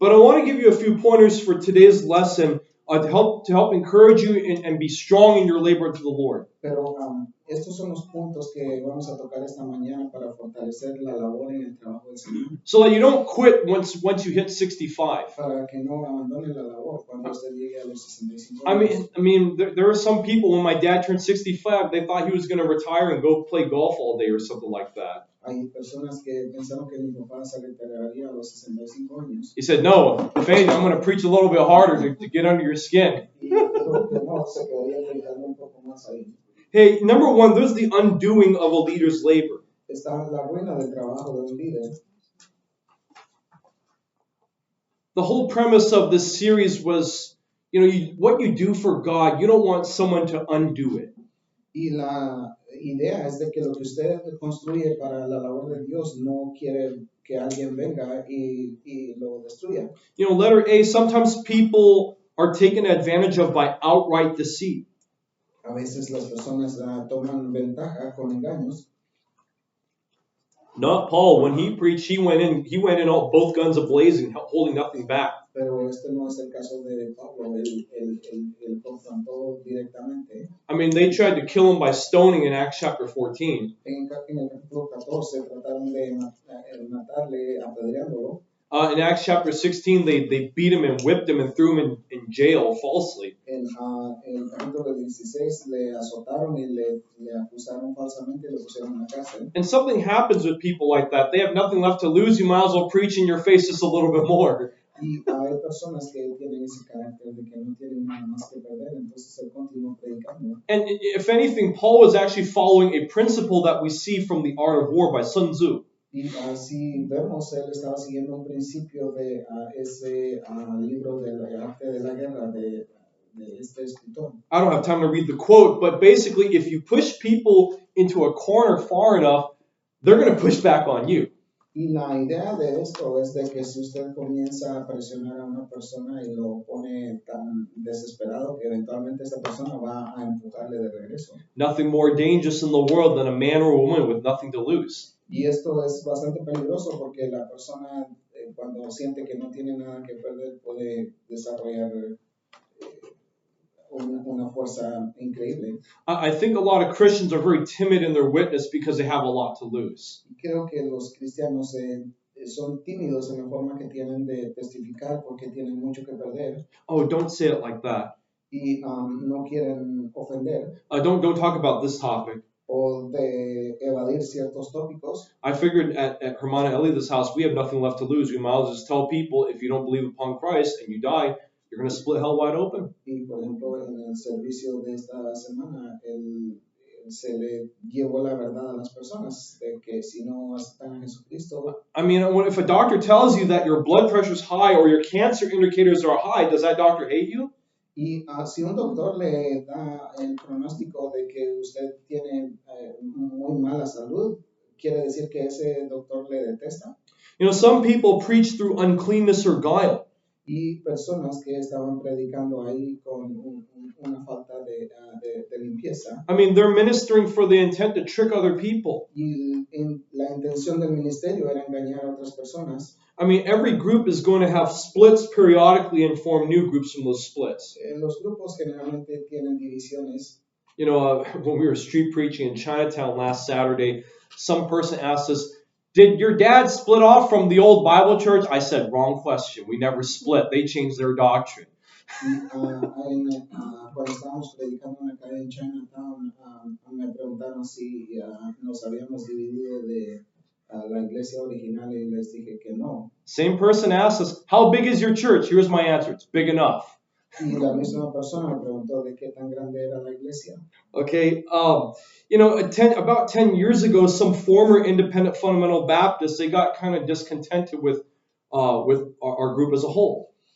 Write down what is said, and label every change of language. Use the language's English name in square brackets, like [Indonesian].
[English] But I want to give you a few pointers for today's lesson to help encourage you and be strong in your labor to the Lord. [Spanish] Pero estos son los puntos que vamos a tocar esta mañana para fortalecer la labor en el trabajo del Señor. [English] So that you don't quit once you hit 65. [Spanish] Para que no abandonen la labor cuando usted llegue a los 65 años. [English] I mean, there are some people, when my dad turned 65, they thought he was going to retire and go play golf all day or something like that. [Spanish] Hay personas que pensaron que mi papá se retiraría a los 65 años. [English] He said, "No, if anything, I'm going to preach a little bit harder to get under your skin." [Spanish] Y dijo que no, se quedaría predicando un poco más ahí. [English] Hey, number 1, there's the undoing of a leader's labor. [Spanish] Está la ruina del trabajo de un líder. [English] The whole premise of this series was, what you do for God, you don't want someone to undo it. [Spanish] Y la idea es de que lo que usted construye para la labor de Dios no quiere que alguien venga y lo destruya. [English] Letter A, sometimes people are taken advantage of by outright deceit. [Spanish] A veces las personas toman ventaja con engaños. [English] Not Paul. When he preached, he went in all, both guns a-blazing, holding nothing back. [Spanish] Pero este no es el caso de Pablo. Él confrontó directamente. [English] I mean, they tried to kill him by stoning in Acts chapter 14. [Spanish] En el capítulo 14 trataron de matarle apedreándolo. [English] In Acts chapter 16, they beat him and whipped him and threw him in jail falsely. [Spanish] En el capítulo 16 le azotaron y le acusaron falsamente y lo pusieron en la cárcel. [English] And something happens with people like that. They have nothing left to lose. You might as well preach in your face just a little bit more. [Spanish] Y hay personas que tienen ese carácter de que no tienen nada más que perder, entonces él continúa predicando. [English] And if anything, Paul was actually following a principle that we see from The Art of War by Sun Tzu. [Spanish] Y así vemos, él estaba siguiendo un principio de ese libro del arte de la guerra de este escritor. [English] I don't have time to read the quote, but basically, if you push people into a corner far enough, they're going to push back on you. [Spanish] Y la idea de esto es de que si usted comienza a presionar a una persona y lo pone tan desesperado que eventualmente esta persona va a empujarle de regreso. [English] Nothing more dangerous in the world than a man or a woman with nothing to lose. [Spanish] Y esto es bastante peligroso porque la persona cuando siente que no tiene nada que perder puede desarrollar una fuerza increíble. [English] I think a lot of Christians are very timid in their witness because they have a lot to lose. [Spanish] Creo que los cristianos son tímidos en la forma que tienen de testificar porque tienen mucho que perder. [English] Oh, don't say it like that. [Spanish] Y no quieren ofender. [English] Don't talk about this topic. [Spanish] O de evadir ciertos tópicos. [English] I figured at Hermana Elida's house, we have nothing left to lose. We might as well just tell people, if you don't believe upon Christ and you die, you're going to split hell wide open. [Spanish] Y por ejemplo, en el servicio de esta semana, se le llevó la verdad a las personas de que si no aceptan a Jesucristo, [English] I mean, if a doctor tells you that your blood pressure is high or your cancer indicators are high, does that doctor hate you? [Spanish] y si un doctor le da el pronóstico de que usted tiene muy mala salud, quiere decir que ese doctor le detesta. [English] You know, some people preach through uncleanness or guile. [Spanish] Y personas que estaban predicando ahí con una falta de limpieza. [English] I mean, they're ministering for the intent to trick other people. [Spanish] Y la intención del ministerio era engañar a otras personas. [English] I mean, every group is going to have splits periodically and form new groups from those splits. [Spanish] Los grupos generalmente tienen divisiones. [English] You know, when we were street preaching in Chinatown last Saturday, some person asked us, did your dad split off from the old Bible church? I said, wrong question. We never split. They changed their doctrine. [Spanish] Cuando estábamos predicando en la calle en Chinatown, me preguntaron si nos habíamos dividido de la iglesia original y les dije que no. [English] Same person asked us, how big is your church? Here's my answer. It's big enough. [Spanish] Y la misma persona me preguntó de qué tan grande era la iglesia. [English] Okay, you know, about 10 years ago, some former independent fundamental Baptists, they got kind of discontented with our group as a whole.